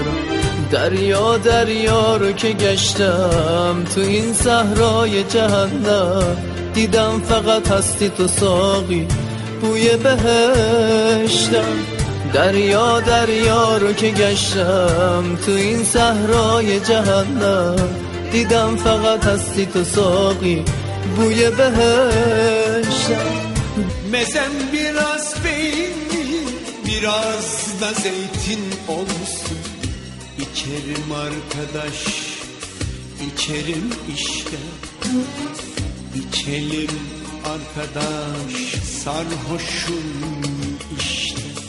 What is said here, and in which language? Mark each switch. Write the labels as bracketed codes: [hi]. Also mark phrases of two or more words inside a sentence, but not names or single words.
[fa] دریا دریا رو که گشتم تو این صحرای جهنم، دیدم فقط هستی تو ساقی بوی بهشتم. دریا دریا رو که گشتم تو این صحرای جهنم، دیدم فقط هستی تو ساقی بوی behişten. [tr] Mezem biraz peynir, biraz da zeytin olsun. İçerim arkadaş, içerim işte. İçelim arkadaş, sarhoşum işte.